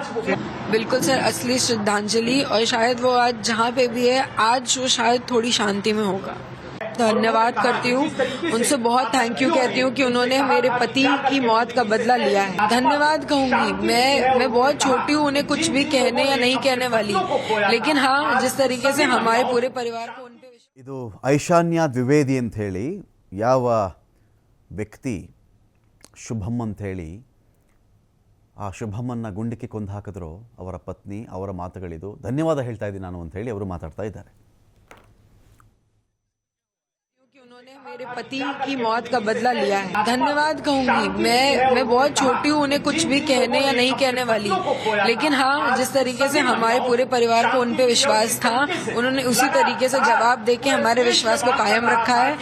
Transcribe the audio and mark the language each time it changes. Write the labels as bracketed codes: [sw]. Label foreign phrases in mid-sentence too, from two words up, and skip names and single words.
[hi] बिल्कुल सर, असली श्रद्धांजलि. और शायद वो आज जहाँ पे भी है, आज वो शायद थोड़ी शांति में होगा. धन्यवाद करती हूँ. उनसे बहुत [en] thank you [hi] कहती हूँ कि उन्होंने मेरे पति की मौत का बदला लिया है. धन्यवाद कहूंगी. मैं बहुत छोटी हूँ, उन्हें कुछ भी कहने या नहीं कहने वाली, लेकिन हाँ, जिस तरीके से हमारे पूरे परिवार को उन पे [kn] ಇದು ಐಶಾನ್ಯ ದ್ವಿವೇದಿ ಅಂತ ಹೇಳಿ ಯಾವ ವ್ಯಕ್ತಿ ಶುಭಮ್ ಅಂತ ಹೇಳಿ ಆ ಶುಭಮನ್ನ ಗುಂಡಿಕ್ಕೆ ಕೊಂದು ಹಾಕಿದ್ರು ಅವರ ಪತ್ನಿ, ಅವರ ಮಾತುಗಳಿದು. ಧನ್ಯವಾದ ಹೇಳ್ತಾ ಇದ್ದೀನಿ ನಾನು ಅಂತ ಹೇಳಿ ಅವರು ಮಾತಾಡ್ತಾ ಇದ್ದಾರೆ. [hi] उन्होंने मेरे पति की मौत का बदला लिया है. धन्यवाद कहूंगी. मैं बहुत छोटी हूँ, उन्हें कुछ भी कहने या नहीं कहने वाली, लेकिन हाँ, जिस तरीके से हमारे पूरे परिवार को उन पे विश्वास था, उन्होंने उसी तरीके से जवाब देके हमारे विश्वास को कायम रखा है.